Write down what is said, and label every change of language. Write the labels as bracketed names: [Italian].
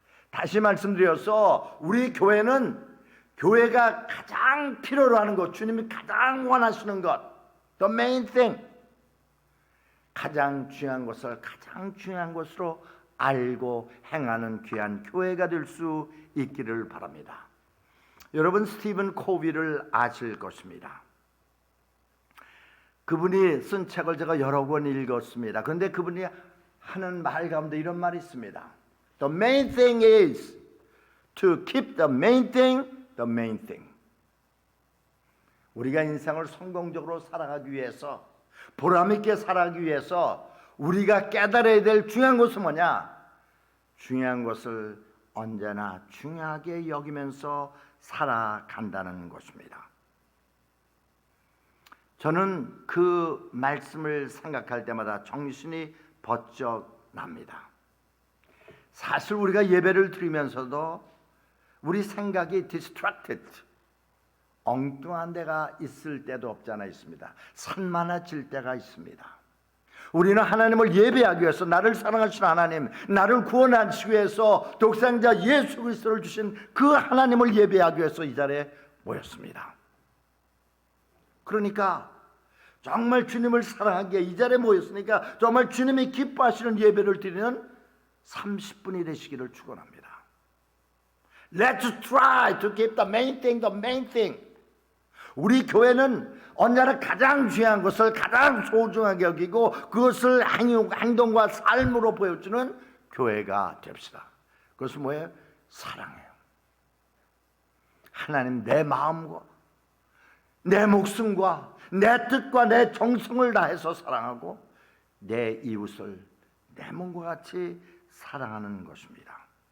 [Korean] 다시 말씀드려서 우리 교회는 교회가 가장 필요로 하는 것, 주님이 가장 원하시는 것, [English] the main thing, [Korean] 가장 중요한 것을 가장 중요한 것으로 알고 행하는 귀한 교회가 될 수 있기를 바랍니다. 여러분, 스티븐 코비를 아실 것입니다. 그분이 쓴 책을 제가 여러 권 읽었습니다. 그런데 그분이 하는 말 가운데 이런 말이 있습니다. [English] The main thing is to keep the main thing the main thing. [Korean] 우리가 인생을 성공적으로 살아가기 위해서, 보람있게 살아가기 위해서 우리가 깨달아야 될 중요한 것은 뭐냐? 중요한 것을 언제나 중요하게 여기면서 살아간다는 것입니다. 저는 그 말씀을 생각할 때마다 정신이 번쩍 납니다. 사실 우리가 예배를 드리면서도 우리 생각이 distracted, 엉뚱한 데가 있을 때도 없지 않아 있습니다. 산만해질 때가 있습니다. 우리는 하나님을 예배하기 위해서, 나를 사랑하시는 하나님, 나를 구원하시기 위해서 독생자 예수 그리스도를 주신 그 하나님을 예배하기 위해서 이 자리에 모였습니다. 그러니까 정말 주님을 사랑하기에 이 자리에 모였으니까 정말 주님이 기뻐하시는 예배를 드리는 30분이 되시기를 축원합니다. [English] Let's try to keep the main thing the main thing. [Korean] 우리 교회는 언제나 가장 중요한 것을 가장 소중하게 여기고 그것을 행동과 삶으로 보여주는 교회가 됩시다. 그것은 뭐예요? 사랑이에요. 하나님, 내 마음과 내 목숨과 내 뜻과 내 정성을 다해서 사랑하고 내 이웃을 내 몸과 같이 사랑하는 것입니다.